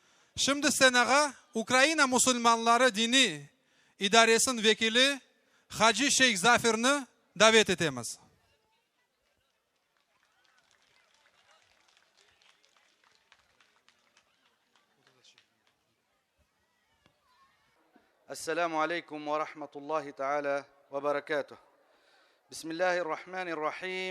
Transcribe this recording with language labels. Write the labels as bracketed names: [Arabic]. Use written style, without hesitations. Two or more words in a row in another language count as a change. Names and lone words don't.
[Crimean Tatar] Şimdi senaga Ukrayna Müslümanları dini idaresinin vekili Hacı Şeyh Zafer'ni davet etemiz. [Arabic] السلام عليكم ورحمة الله تعالى وبركاته. بسم الله الرحمن الرحيم.